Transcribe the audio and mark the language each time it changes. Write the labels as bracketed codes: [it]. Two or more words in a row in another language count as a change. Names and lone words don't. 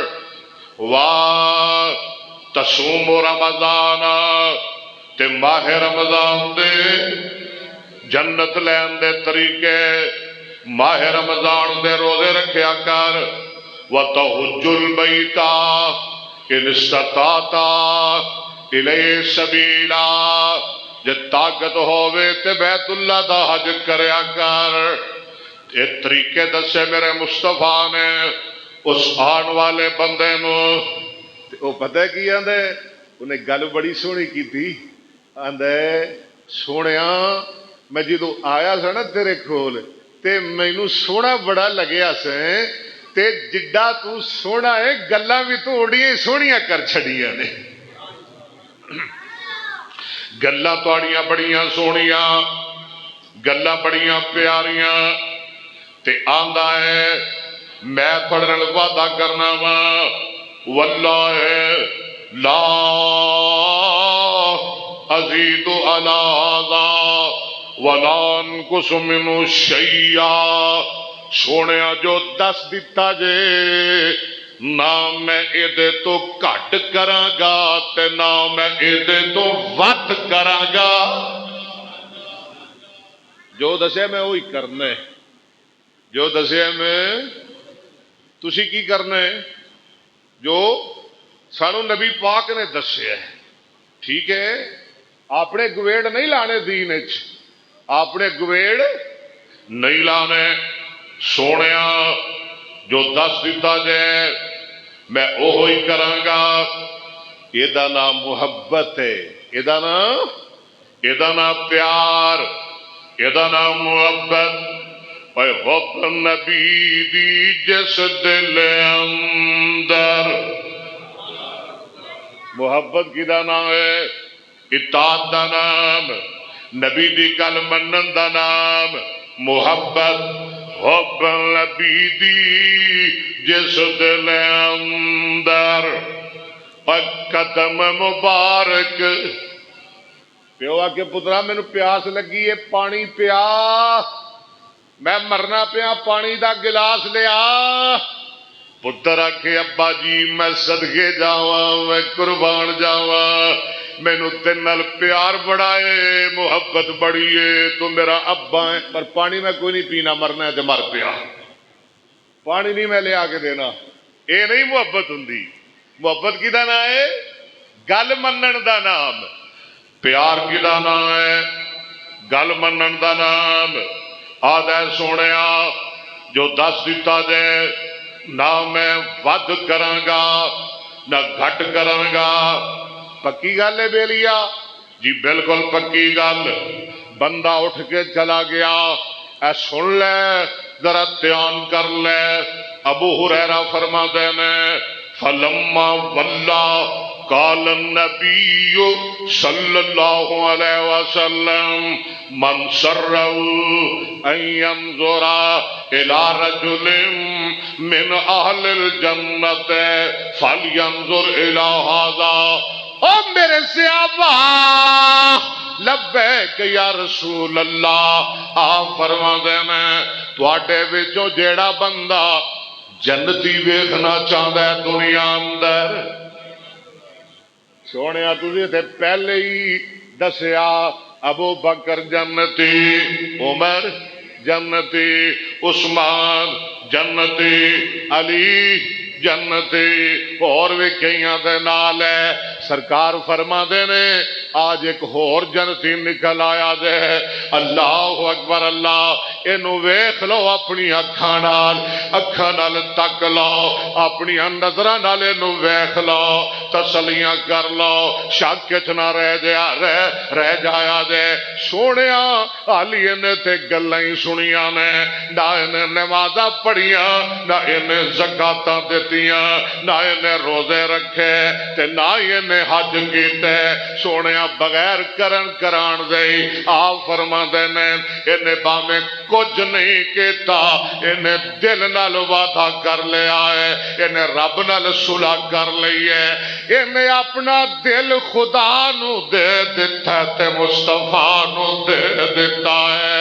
[pa] تصوم رمضان تے ماہ رمضان دے جنت لین دے طریقے ماہ رمضان دے روزے رکھیا کر [ar] وتحج البیت ان استطعت الیہ سبیلا [pa] جے طاقت ہووے تے بیت اللہ دا حج کریا کر یہ طریقے دسے میرے مصطفیٰ نے اس آن والے بندے نو وہ پتہ کی آندے انہیں گل بڑی سونی کی تھی آندے سونیا میں جدو آیا سا نا تیرے کول تے مینوں سونا بڑا لگیا سے تے جڈا تو سونا ہے گلاں بھی تو اڑیاں سونیاں کر چھڑیاں نے گلاں تواڈیاں بڑیاں سونیاں گلاں بڑیاں پیاریاں تے آندا ہے میں پڑھن وعدہ کرنا وا [ar] واللہ لا ازید علی ذا ولا انقص منہ شیئا [pa] سونیا جو دس دیتا جے نہ میں ادے تو گھٹ کراں گا تے نہ میں ادے تو ود کراں گا جو دسے میں وہی کرنا ہے جو دسیا میں تسی کی کرنا ہے جو سانو نبی پاک نے دسیا ہے ٹھیک ہے اپنے گویڑ نہیں لانے دین وچ اپنے گویڑ نہیں لانے سونیا جو دس دیتا جائے میں اوہی کراں گا یہ نام محبت ہے یہ نام پیار یہ نام محبت حب نبی دی جس دل اندر محبت کی دا نام ہے اطاعت دا نام نبی دی گل منن دا نام محبت حب نبی دی جس دل اندر قدم مبارک پیو آ کے پترا مینو پیاس لگی ہے پانی پیا میں مرنا پیا پانی دا گلاس لیا پتر آکھے ابا جی میں صدقے جاواں میں قربان جاواں مینو تیرے نال پیار بڑا ہے محبت بڑی ہے تو میرا ابا ہے پر پانی میں کوئی نہیں پینا مرنا ہے تے مر پیا پانی نہیں میں لیا کے دینا اے نہیں محبت ہوندی محبت کی دا نام ہے گل منن دا نام پیار کی دا نام ہے گل منن دا نام آدھا سونیا جو دس دیتا جائے نہ میں ود کراں گا نہ گھٹ کراں گا۔ پکی گل ہے بیلیا جی، بالکل پکی گل۔ بندہ اٹھ کے چلا گیا، اے سن لے ذرا دھیان کر لے۔ [ur] ابو ہریرہ فرماتے ہیں [ar] فلما ولا قال النبی صلی اللہ علیہ وسلم من سرہ ان ينظر الى رجل من اہل الجنت فلینظر الى هذا۔ [pa] او میرے صحابہ [ar] لبیک یا رسول اللہ، [pa] آپ فرماندے ہیں تواڈے وچوں جیڑا بندہ جنتی ویکھنا چاہندا ہے دنیا اندر، سونے تسی تے پہلے ہی دسیا ابو بکر جنتی، عمر جنتی، عثمان جنتی، علی جنتی، اور بھی کئیاں دے نال ہے۔ سرکار فرما دے نے آج ایک ہور جنتی نکل آیا دے، [ar] اللہ اکبر [pa] اللہ، اینو ویکھ لو اپنی اکھاں نال تک لو، اپنی نظراں نال اینو ویکھ لو، تسلیاں کر لو، شک وچ نہ رہ جایا دے۔ سونیا علی نے تے گلاں ہی سنیاں نے، نہ انہیں نمازاں پڑھیاں، نہ انہیں زکاتاں دتیاں، نہ انہیں روزے رکھے تے نہ انہیں حج کیتے۔ سونیا بغیر کران دے آپ فرماندے نے انہیں باویں کچھ نہیں کیتا، انہیں دل نال وعدہ کر لیا ہے، انہیں رب نال صلح کر لی ہے، انہیں اپنا دل خدا نو دے دیتا ہے تے مصطفیٰ نو دے دیتا ہے۔